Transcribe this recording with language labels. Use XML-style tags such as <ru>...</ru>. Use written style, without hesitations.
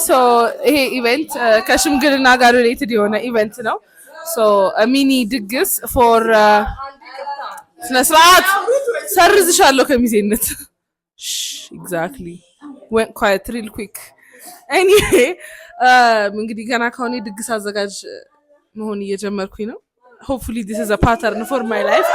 <en>So hey event</en> <am>ከሽምግልና ጋር related የሆነ event ነው.</am> <en>So a mini</en> <am>ድግስ for ስነ ስርዓት ሰርዝሻለሁ ከሚዜነት.</am> <en>Exactly. Went quite real quick. Anyway,</en> <am>እንግዲህ ገና ከሆነ ድግስ አዘጋጅ መሆን እየጀመርኩኝ ነው.</am> <en>Hopefully this is a pattern for my life.</en>